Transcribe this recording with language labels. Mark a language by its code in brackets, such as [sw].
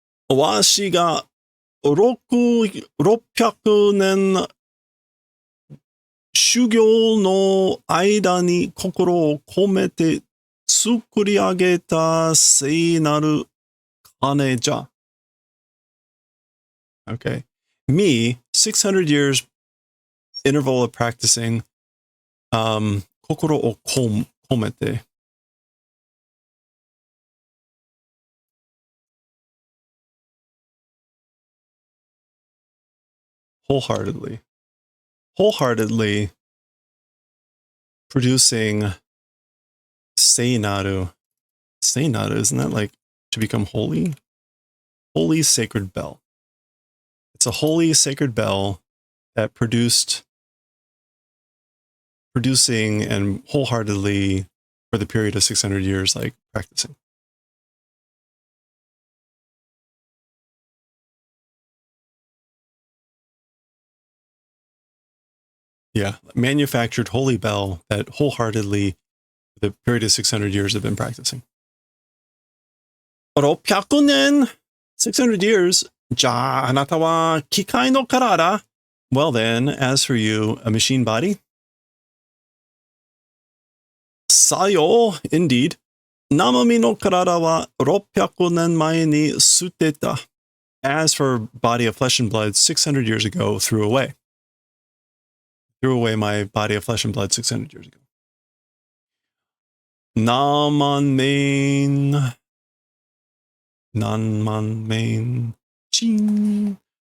[ja] Washi ga 600年修行の間に心を込めて作り上げた聖なる鐘じゃ。 [en] Okay. Me, 600 years interval of practicing, [ja] 心を込めて。 [en] wholeheartedly producing seinaru. Seinaru, isn't that like to become holy? Holy sacred bell. It's a holy sacred bell that producing and wholeheartedly for the period of 600 years, like practicing. Yeah, manufactured holy bell that wholeheartedly, for the period of 600 years, have been practicing. 600年 600 years. [ja] じゃあ、あなたは機械の体? [en] Well then, as for you, a machine body? [ja] さよ、 [en] indeed. [ja] 生身の体は600年前に捨てた. [en] As for body of flesh and blood, 600 years ago, threw away. Threw away my body of flesh and blood 600 years ago. Naman main Nanman main. Ching.